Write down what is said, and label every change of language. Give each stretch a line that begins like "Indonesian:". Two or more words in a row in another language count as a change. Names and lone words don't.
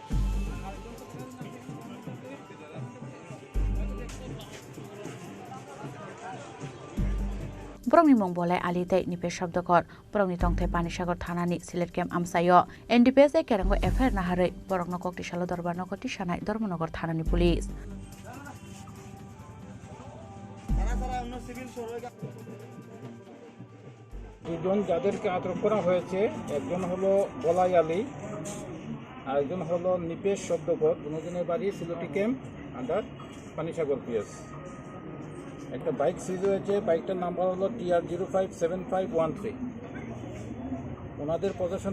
Kok Borok: बरंनि मुं बलाय आलिते निपे शब्दकर बरंनि तंथे पानिसागर थानानि सिलेट केम्प आमसायो एनडीपीएस ए केरंगो एफआईआर नाहारै बरंनो कक्तिशाला दरबार नगति सानाय धर्मनगर थानानि पुलिस
Bangla: দুজন যাদেরকে আটক করা হয়েছে একজন হলো বলাই আলী আর একজন হলো নিপেশ শব্দকর দুজনের বাড়ি সিলেটি ক্যাম্প আন্ডার পানিসাগর পিএস একটা বাইক সিজ হয়েছে বাইকটার নাম্বার হলো TR057513 ওনাদের পজিশন